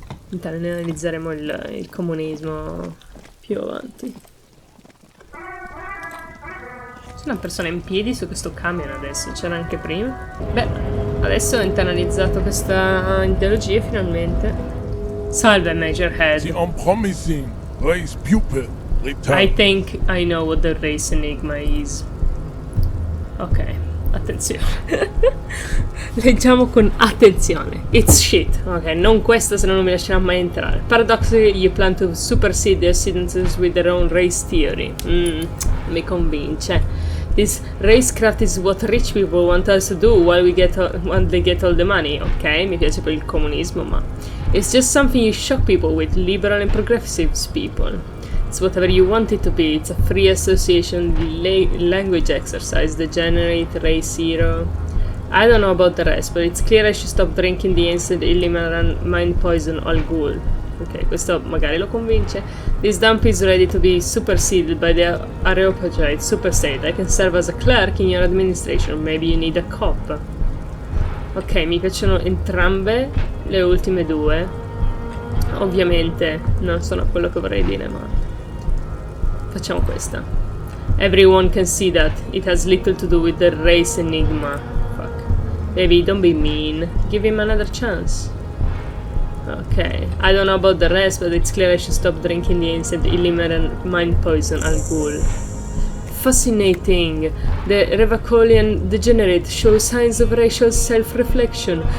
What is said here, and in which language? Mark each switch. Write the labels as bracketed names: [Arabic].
[Italian] Internalizzeremo il comunismo più avanti. C'è una persona in piedi su questo camion adesso, c'era anche prima. Beh, adesso ho internalizzato questa ideologia finalmente. Salve, Major Head. [English] The unpromising race pupil return. I think I know what the race enigma is. [Italian] Ok, attenzione. Leggiamo con attenzione. [English] It's shit. [Italian] Ok, non questa, se no non mi lascerà mai entrare. [English] Paradoxically, you plan to supersede their citizens with their own race theory. [Italian] Mi convince. [English] This racecraft is what rich people want us to do while they get all the money. [Italian] Ok, mi piace per il comunismo, ma [English] it's just something you shock people with, liberal and progressive people. It's whatever you want it to be. It's a free association language exercise, degenerate, race hero. I don't know about the rest, but it's clear I should stop drinking the instant illimitable mind poison al ghoul. [Italian] Ok, questo magari lo convince. [English] This dump is ready to be superseded by the Areopagite superstate. I can serve as a clerk in your administration. Maybe you need a cop. [Italian] Ok, mi piacciono entrambe le ultime due. Ovviamente non sono quello che vorrei dire, ma facciamo questa. [English] Everyone can see that. It has little to do with the race enigma. Fuck. Baby, don't be mean. Give him another chance. Okay, I don't know about the rest, but it's clear I should stop drinking the instant illimitable mind poison al ghoul. Fascinating. The Revacolian degenerate shows signs of racial self-reflection.